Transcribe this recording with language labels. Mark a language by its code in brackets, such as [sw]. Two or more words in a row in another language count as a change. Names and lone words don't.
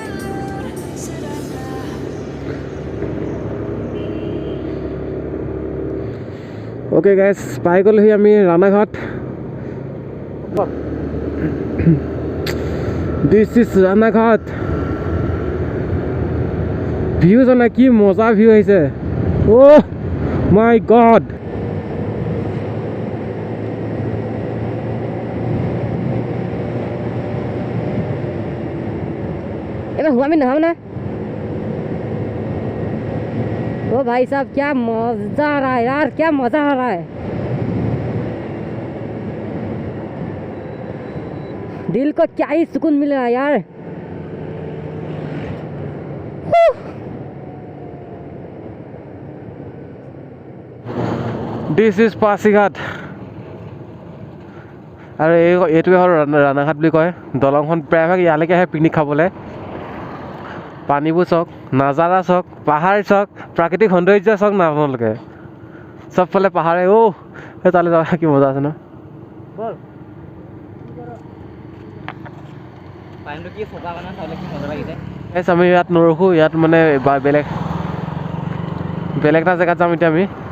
[en] okay guys [as] পাই গ'লোহি আমি ৰাণাঘাট [en] this is [as] ৰাণাঘাট ভিউ জানা কি মজা ভিউ আহিছে [en] oh my god [hi] एबे हुआ में नहाओ ना ओ भाई साहब क्या मजा आ रहा है यार क्या मजा आ रहा है दिल को क्या ही सुकून मिल रहा है यार [en] this is [as] পাছিঘাট আৰু এইটোৱে হ'ল ৰাণাঘাট বুলি কয় দলংখন প্ৰায়ভাগ ইয়ালৈকে আহে পিকনিক খাবলৈ পানীবোৰ চাওক নাজাৰা চাওক পাহাৰ চাওক প্ৰাকৃতিক সৌন্দৰ্য চাওক না আপোনালোকে চবফালে পাহাৰে সেই তালৈ যাব কি মজা আছে ন আমি ইয়াত নৰখোঁ ইয়াত মানে বেলেগ এটা জেগাত যাম এতিয়া আমি